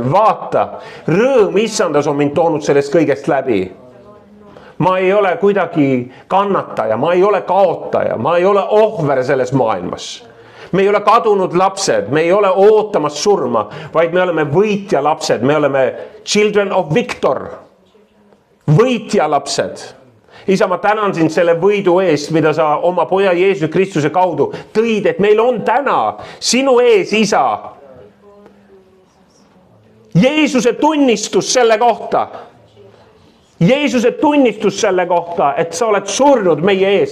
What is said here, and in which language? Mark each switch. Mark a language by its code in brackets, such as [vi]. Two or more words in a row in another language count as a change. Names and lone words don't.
[et] Vaata, rõõm Issandas on mind toonud sellest kõigest läbi. Ma ei ole kuidagi kannataja, ma ei ole kaotaja, ma ei ole ohver selles maailmas. Me ei ole kadunud lapsed, me ei ole ootamas surma, vaid me oleme võitja lapsed, me oleme [en] children of victor. [et] Võitja lapsed. Isa, ma tänan sind selle võidu eest, mida sa oma poja Jeesus Kristuse kaudu tõid, et meil on täna sinu ees, Isa. Jeesuse tunnistus selle kohta. Jeesuse tunnistus selle kohta, et sa oled surnud meie eest.